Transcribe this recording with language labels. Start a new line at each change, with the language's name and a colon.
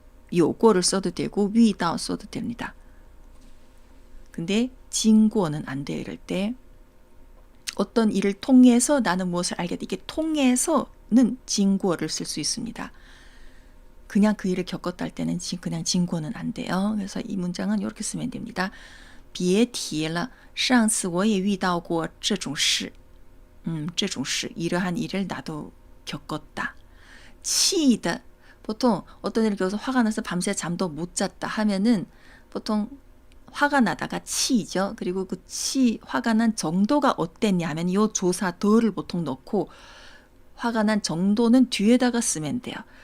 Korean: 有过를 써도 되고 遇到 써도 됩니다. 근데 经过는 안 돼요. 이럴 때 어떤 일을 통해서 나는 무엇을 알게 돼. 이게 통해서는 经过를 쓸 수 있습니다. 그냥 그 일을 겪었다 할 때는 그냥 经过는 안 돼요. 그래서 이 문장은 이렇게 쓰면 됩니다.
Chinese: 别提了上次我也遇到过这种事.
Korean: 这种事 이러한 일을 나도 겪었다. 气的 보통 어떤 일을 겪어서 화가 나서 밤새 잠도 못 잤다 하면은 보통 화가 나다가 치죠. 그리고 그 화가 난 정도가 어땠냐면 이 조사 더를 보통 넣고 화가 난 정도는 뒤에다가 쓰면 돼요.